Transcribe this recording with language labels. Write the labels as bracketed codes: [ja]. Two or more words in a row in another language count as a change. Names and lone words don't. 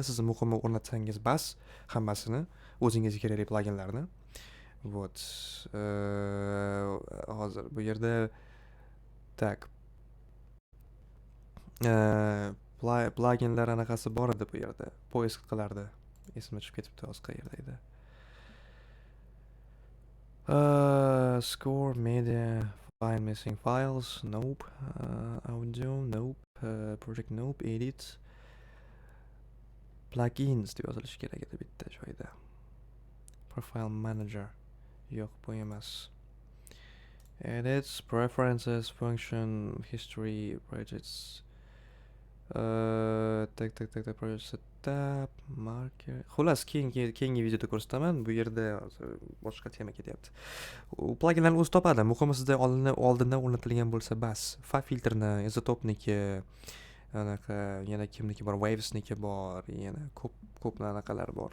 [uz] Siz muhimi o'rnatsangiz bas hammasini, o'zingizga kerakli pluginlarni. Вот. Hozir bu yerda tak pluginlar anaqasi bor edi bu yerda. Poisk qilardi. Esimdan chiqib ketibdi, hozir qayerda edi. [en] Score, media, find missing files, nope. Audio, nope. Project, nope. Edit. [uz] Plugins deb yozilishi kerak edi bitta joyda. [en] Profile manager. [uz] Yo'q, bu emas. [en] Edits, preferences, function, history, projects. Project setup, marker. [uz] Xullas, keyingi videoda ko'rsataman. Bu yerda boshqa tema ketyapti. U pluginlarni o'zi topadi. Muhimi sizda oldindan o'rnatilgan bo'lsa bas. Fa filtrni, izotopniki, anaqa yana kimniki bor, wavesniki bor, yana ko'p anaqalar bor.